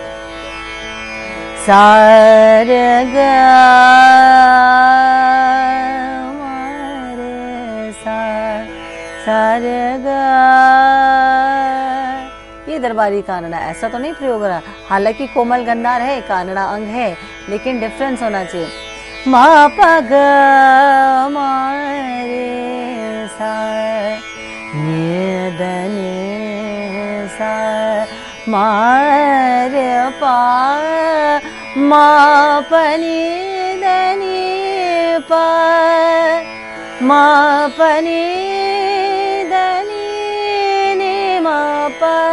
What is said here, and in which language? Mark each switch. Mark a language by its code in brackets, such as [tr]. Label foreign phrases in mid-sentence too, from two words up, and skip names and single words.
[hi] सार ग मारे सार ग, ये दरबारी कानड़ा, ऐसा तो नहीं प्रयोग हो रहा। हालांकि कोमल गंधार है, कानड़ा अंग है, लेकिन डिफरेंस होना चाहिए। मा प ग मा रे सा नि द नि सा मा रे पा मा प नि द नि पा मा प नि द नि नि मा प